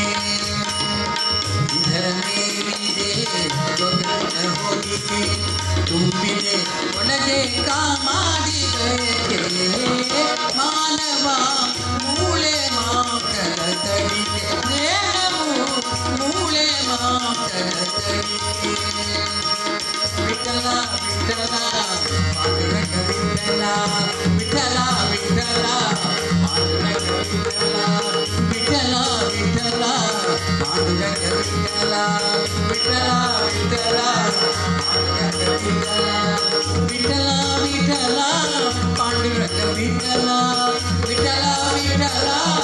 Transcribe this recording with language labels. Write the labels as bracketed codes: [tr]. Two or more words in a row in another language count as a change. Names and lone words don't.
[kn] ಇದರ ಮೇಲಿದೆ ತೊಗಲಿನ ಹೊದಿಕೆ, ತುಂಬಿದೆ ಒಳಗೆ ಕಾಮಾಡಿ ಬಯಕೆ. ಮಾನವ ಮೂಳೆ ಮಾಂಸದ ತಡಿಕೆ, ದೇಹವು ಮೂಳೆ ಮಾಂಸದ [mr] विठ्ठला पांडुरंग विठ्ठला विठ्ठला विठ्ठला पांडुरंग विठ्ठला विठ्ठला विठ्ठला पांडुरंग विठ्ठला विठ्ठला विठ्ठला पांडुरंग विठ्ठला विठ्ठला विठ्ठला पांडुरंग विठ्ठला विठ्ठला विठ्ठला